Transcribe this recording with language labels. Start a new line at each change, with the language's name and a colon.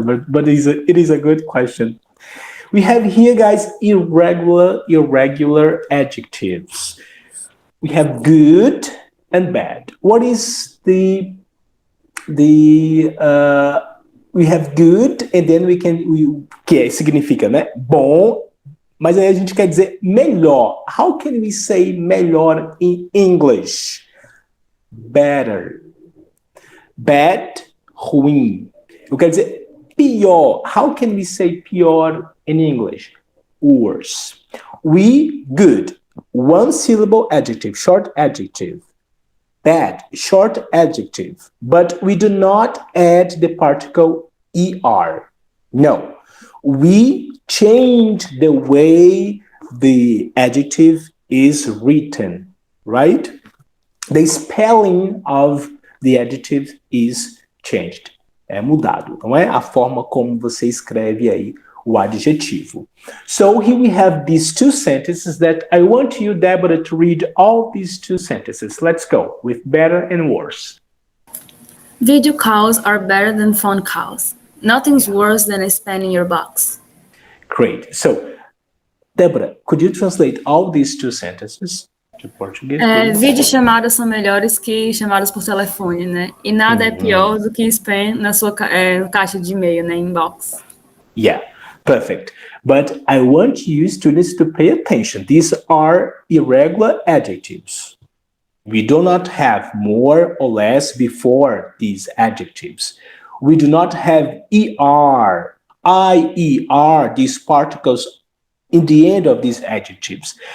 English: But it is a good question. We have here, guys, irregular adjectives. We have good and bad. What is the we have good and then
Portuguese: que significa, né? Bom, mas aí a gente quer dizer melhor.
English: How can we say melhor in English? Better.
Portuguese: Bad, ruim. Eu quero dizer pior.
English: How can we say pior in English? Worse. We, good. One syllable adjective, short adjective. Bad, short adjective. But we do not add the particle er. No. We change the way the adjective is written, right? The spelling of the adjective is changed.
Portuguese: É mudado, não é? A forma como você escreve aí o adjetivo.
English: So here we have these two sentences that I want you, Deborah, to read all these two sentences. Let's go with better and worse. Video calls are better than phone calls. Nothing's worse than a spam in your box. Great. So, Deborah, could you translate all these two sentences to Portuguese, please?
Portuguese: Videochamadas são melhores que chamadas por telefone, né? E nada é pior do que spam na sua caixa de e-mail, né?
English: Inbox. Yeah, perfect. But I want you students to pay attention. These are irregular adjectives. We do not have more or less before these adjectives. We do not have er, ier, these particles in the end of these adjectives.